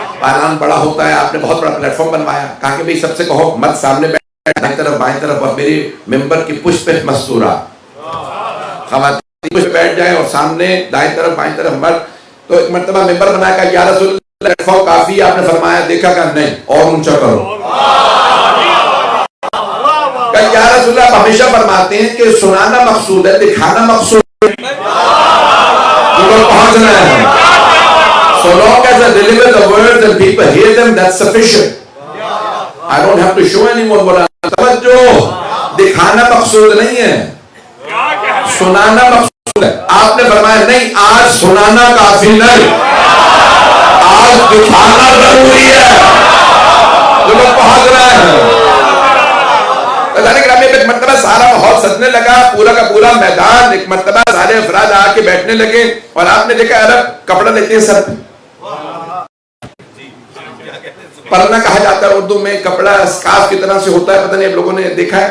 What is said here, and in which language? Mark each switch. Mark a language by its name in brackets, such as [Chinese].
[Urdu] پالان بڑا ہوتا ہے, آپ نے بہت بڑا پلیٹ فارم بنوایا. کہا کہ بھئی سب سے کہو مت سامنے بیٹھ, دائیں طرف بائیں طرف, اور میری ممبر کی پشت پہ مستورہ, خواتین پشت بیٹھ جائیں اور سامنے دائیں طرف بائیں طرف مرد. تو ایک مرتبہ ممبر بنایا. کہا یا رسول اللہ پلیٹ فارم کافی ہے؟ آپ نے فرمایا, دیکھا کہ نہیں, اور اونچا کرو. کہ یا رسول اللہ آپ ہمیشہ فرماتے ہیں کہ سنانا مقصود ہے, دکھانا مقصود ہے. پہنچ رہے ہیں. [English] So long as I deliver the words and people hear them, that's sufficient. I don't have to show anyone what I'm. [Urdu] توجہ, دکھانا مقصود نہیں ہے. سنانا مقصود ہے. آپ نے فرمایا نہیں، آج سنانا کافی نہیں، آج دکھانا ضروری ہے. جو لوگ پہنچ رہے ہیں ایک مرتبہ سارا ماحول سجنے لگا، پورا کا پورا میدان، ایک مرتبہ سارے افراد آ کے بیٹھنے لگے، اور آپ نے دیکھا عرب کپڑا لیتے ہیں سر پہ، پرنا کہا جاتا ہے اردو میں، کپڑا اسکارف کی طرح سے ہوتا ہے، پتہ نہیں آپ لوگوں نے دیکھا ہے.